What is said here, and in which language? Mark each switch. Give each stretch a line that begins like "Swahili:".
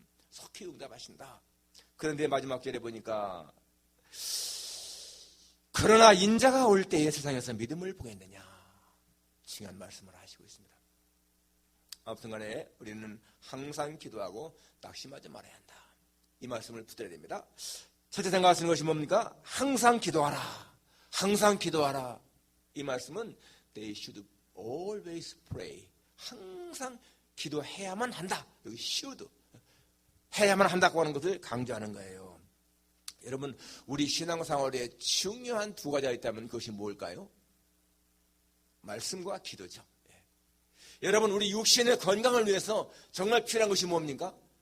Korean: 속히 응답하신다. 그런데 마지막 절에 보니까 그러나 인자가 올 때에 세상에서 믿음을 보겠느냐? 중요한 말씀을 하시고 있습니다. 아무튼 간에 우리는 항상 기도하고 낙심하지 말아야 한다. 이 말씀을 붙들어야 됩니다. 첫째 생각하시는 것이 뭡니까? 항상 기도하라. 항상 기도하라. 이 말씀은
English: They should always pray.
Korean: 항상 기도해야만 한다. 여기 should. 해야만 한다고 하는 것을 강조하는 거예요. 여러분, 우리 신앙생활에 중요한 두 가지가 있다면 그것이 뭘까요? 말씀과 기도죠. 여러분, 우리 육신의 건강을 위해서 정말 필요한 것이 뭡니까?